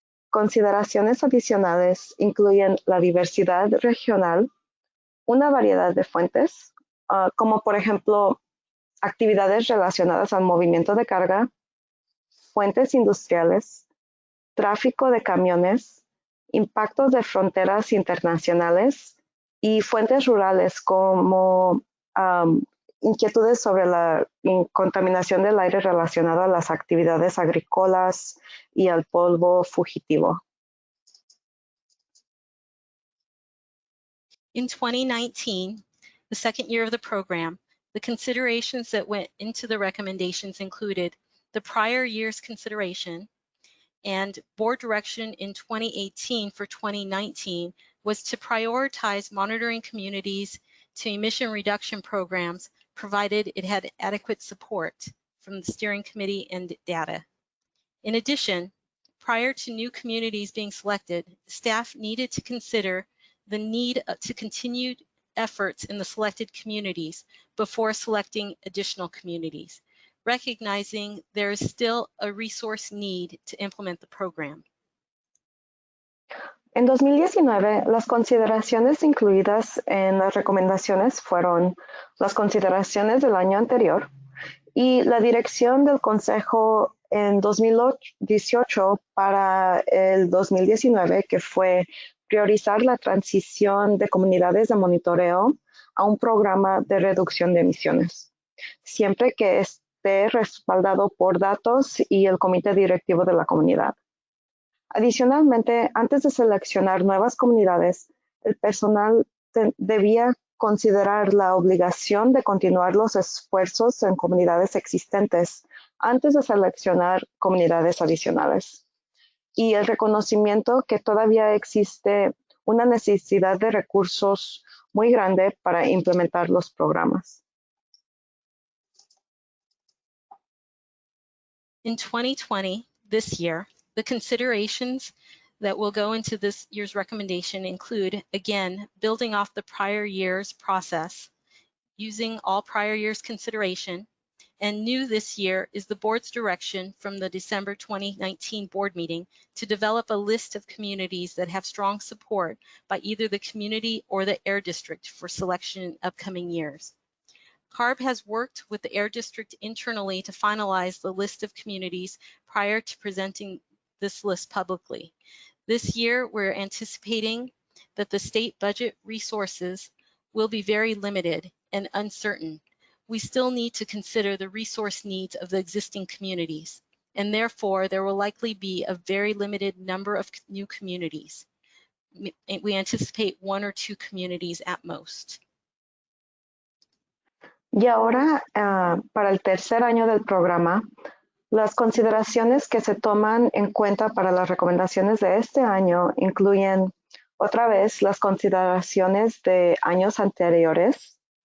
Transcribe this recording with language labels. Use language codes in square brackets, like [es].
[es] Consideraciones adicionales incluyen la diversidad regional, una variedad de fuentes, como por ejemplo, actividades relacionadas al movimiento de carga, fuentes industriales, tráfico de camiones, impactos de fronteras internacionales y fuentes rurales como inquietudes sobre la contaminación del aire relacionado a las actividades agrícolas y al polvo fugitivo. [en] In 2019, the second year of the program, the considerations that went into the recommendations included the prior year's consideration, and board direction in 2018 for 2019 was to prioritize monitoring communities to emission reduction programs, provided it had adequate support from the steering committee and data. In addition, prior to new communities being selected, staff needed to consider the need to continue efforts in the selected communities before selecting additional communities, recognizing there is still a resource need to implement the program. [es] En 2019, las consideraciones incluidas en las recomendaciones fueron las consideraciones del año anterior y la dirección del Consejo en 2018 para el 2019, que fue priorizar la transición de comunidades de monitoreo a un programa de reducción de emisiones, siempre que esté respaldado por datos y el comité directivo de la comunidad. Adicionalmente, antes de seleccionar nuevas comunidades, el personal debía considerar la obligación de continuar los esfuerzos en comunidades existentes antes de seleccionar comunidades adicionales, y el reconocimiento que todavía existe una necesidad de recursos muy grande para implementar los programas. [en] In 2020, this year, the considerations that will go into this year's recommendation include, again, building off the prior year's process, using all prior year's consideration, and new this year is the board's direction from the December 2019 board meeting to develop a list of communities that have strong support by either the community or the Air District for selection in upcoming years. CARB has worked with the Air District internally to finalize the list of communities prior to presenting this list publicly. This year, we're anticipating that the state budget resources will be very limited and uncertain. We still need to consider the resource needs of the existing communities, and therefore there will likely be a very limited number of new communities. We anticipate 1 or 2 communities at most. [es] Y ahora, para el tercer año del programa, las consideraciones que se toman en cuenta para las recomendaciones de este año incluyen, otra vez, las consideraciones de años anteriores.